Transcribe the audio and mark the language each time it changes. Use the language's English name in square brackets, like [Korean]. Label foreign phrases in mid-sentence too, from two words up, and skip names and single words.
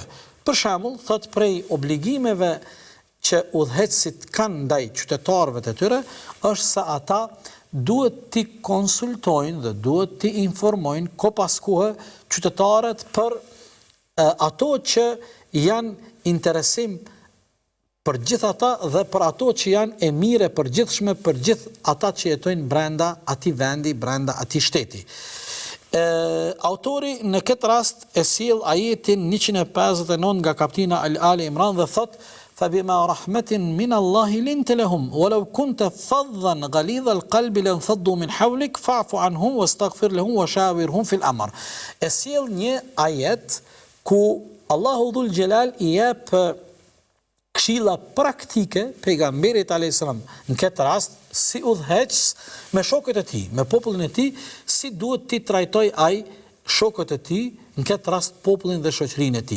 [Albanian] Për shembull, thotë prej obligimeve që udhëheqësit kanë ndaj qytetarëve të tyre është se ata duhet t'i konsultojnë dhe duhet t'i informojnë ko pas kohe qytetarët për ato që janë interesim për gjithë ata dhe për ato që janë e mire për gjithshme për gjithë ata që jetojnë brenda atij vendi, brenda atij shteti. Autori në këtë rast e sjell ajetin 159 nga kapitulla Ali Imran dhe thotë [Arabic] فبما رحمة من الله لنت لهم ولو كنت فظا غليظ القلب لانفضوا من حولك فاعف عنهم واستغفر لهم وشاورهم في الأمر. [Albanian] E sjell një ajet ku Allahu [Arabic] ذو الجلال [Albanian] i jep këshilla praktike pejgamberit [Arabic] عليه السلام [Albanian] në këtë rast si udhëheqës me shokët e tij, me popullin e tij, si duhet t'i trajtoj ai shokët e tij, në këtë rast popullin dhe shoqërinë e tij.